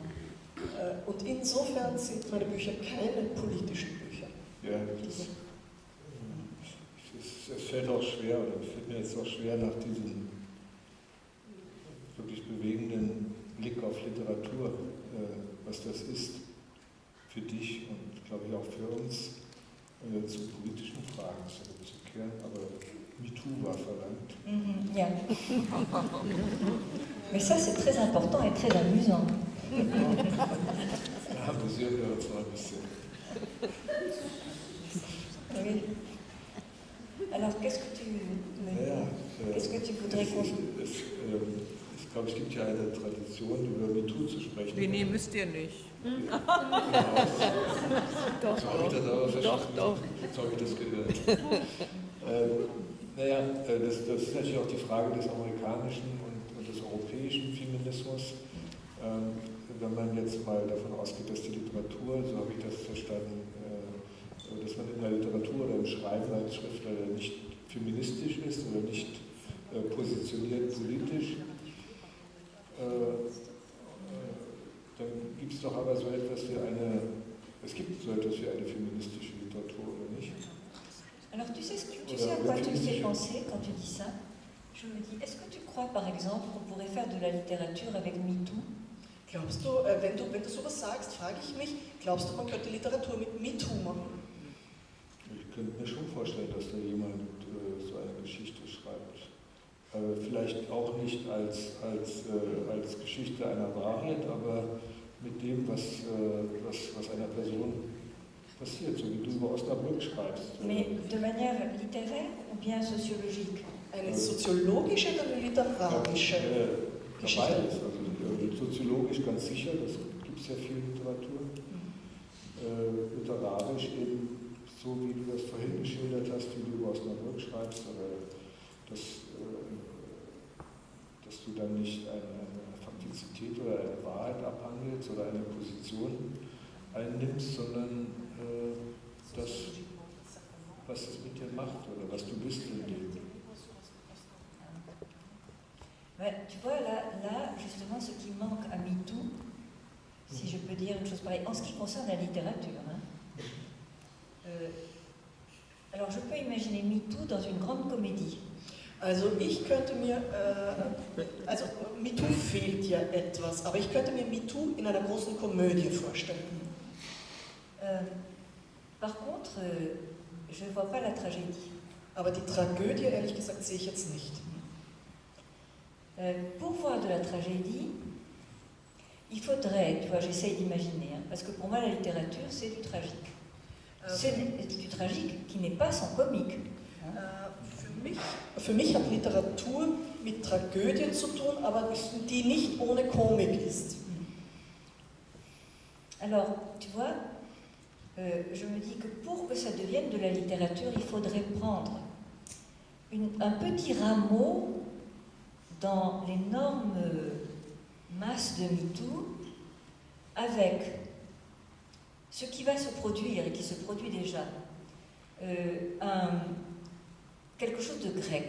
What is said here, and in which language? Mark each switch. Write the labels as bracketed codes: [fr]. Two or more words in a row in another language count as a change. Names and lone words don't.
[de] Und insofern sind meine Bücher keine politischen Bücher. Ja, es fällt auch schwer, oder fällt mir jetzt auch schwer, nach diesem wirklich bewegenden Blick auf Literatur, was das ist für dich und glaube ich auch für uns, zu politischen Fragen zurückzukehren. Aber MeToo war verlangt. Yeah. [fr] Mais ça, c'est très important et très amusant. [de] Da amüsieren wir uns noch ein bisschen. [fr] Oui. Alors, qu'est-ce que tu voudrais qu'on... [de] Ich glaube, es gibt ja eine Tradition, über MeToo zu sprechen. Nee, müsst ihr nicht. Genau. So habe ich das aber verstanden. So habe ich das gehört. Das ist natürlich auch die Frage des amerikanischen und des europäischen Feminismus. Wenn man jetzt mal davon ausgeht, dass die Literatur, so habe ich das verstanden, dass man in der Literatur oder im Schreiben als Schriftsteller nicht feministisch ist oder nicht positioniert politisch, dann gibt es doch aber so etwas wie eine feministische Literatur, oder nicht? [fr] Alors tu sais à quoi tu me fais penser quand tu dis ça? Je me dis, est-ce que tu crois par exemple qu'on pourrait faire de la littérature avec MeToo? [de] Glaubst du, wenn du sowas sagst, frage ich mich, glaubst du, man könnte Literatur mit MeToo machen? Ich könnte mir schon vorstellen, dass da jemand so eine Geschichte schreibt. Vielleicht auch nicht als Geschichte einer Wahrheit, aber mit dem, was einer Person passiert, so wie du über Osnabrück schreibst. [fr] Mais de manière littéraire ou bien sociologique? [de] Eine soziologische oder eine literarische Geschichte? Beides. Also soziologisch ganz sicher, das gibt es ja viel Literatur. Literarisch eben so, wie du das vorhin geschildert hast, wie du über Osnabrück schreibst, oder dass du dann nicht eine Faktizität oder eine Wahrheit abhandelst oder eine Position einnimmst, sondern das, was es mit dir macht oder was du bist im Leben. [fr] Ouais, tu vois, là, justement, ce qui manque à MeToo, si je peux dire une chose pareille, en ce qui concerne la littérature, hein, alors je peux imaginer MeToo dans une grande comédie. [de] Also ich könnte mir, also MeToo fehlt ja etwas, aber ich könnte mir MeToo in einer großen Komödie vorstellen. [fr] Par contre, je ne vois pas la tragédie. [de] Aber die Tragödie, ehrlich gesagt, sehe ich jetzt nicht. [fr] Pour voir de la tragédie, il faudrait, tu vois, j'essaye d'imaginer, hein, parce que pour moi la littérature c'est du tragique. C'est du tragique qui n'est pas sans comique. [de] Für mich hat Literatur mit Tragödien zu tun, aber die nicht ohne Komik ist. [fr] Alors, tu vois, je me dis que pour que ça devienne de la littérature, il faudrait prendre un petit rameau dans l'énorme masse de MeToo avec ce qui va se produire et qui se produit déjà, quelque chose de grec.